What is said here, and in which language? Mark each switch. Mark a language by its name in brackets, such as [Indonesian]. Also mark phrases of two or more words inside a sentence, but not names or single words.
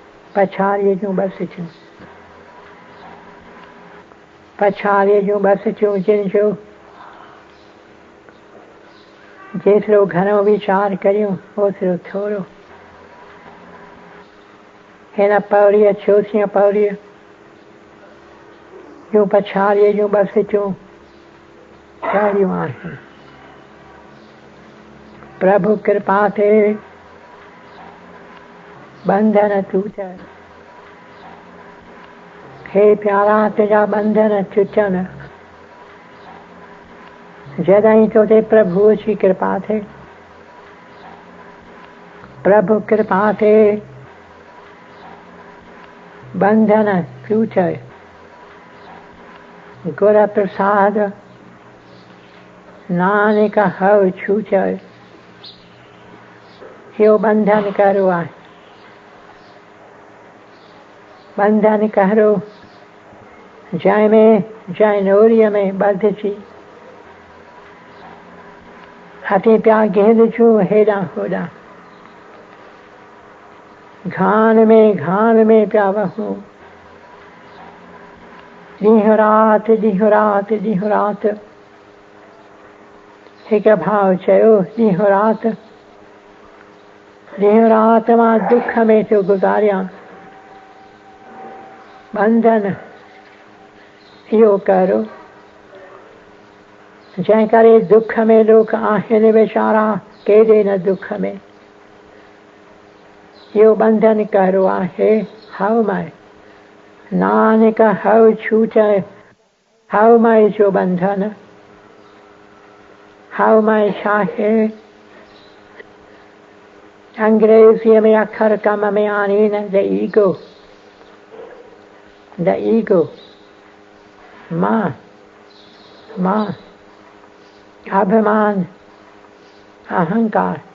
[Sindhi] पछाड़िए जूं बस चूं जिन जो जेतिरो घणो वीचार करियूं ओतिरो थोरो। हिन पौड़ीअ चोथीं पौड़ीअ जूं पछाड़ीअ जूं बस चूं पहिरियूं आहिनि। [Punjabi] प्रभु कृपा ते बंधन टूट, [Sindhi] हे प्यारा तुझा बंधन टूटन जॾहिं तो ते प्रभु जी कृपा थे। [Punjabi] प्रभु कृपा ते बंधन टूटे, गुर प्रसाद नानक हव छूटे। [Sindhi] यो बंधन करो आहे, बंधन करो जंहिंमें जंहिं नोरीअ में ॿधजी हथे पिया गेंदजूं हेॾां होॾां, घान में पिया वहूं। ॾींहुं राति हिकु भाउ चयो, ॾींहुं राति मां दुख में थो गुज़ारियां। बंधन इहो करो जंहिं करे दुख में लोग आहिनि वीचारा केॾे न दुख में। इहो बंधन करो आहे हवमय [Punjabi] नानक हव छूटे। [Sindhi] हवमय जो बंधन, हवमय छा आहे? अंग्रेजीअ में अखर कम में आणीनि [English] the ego, [Sindhi] मां अभिमान अहंकार।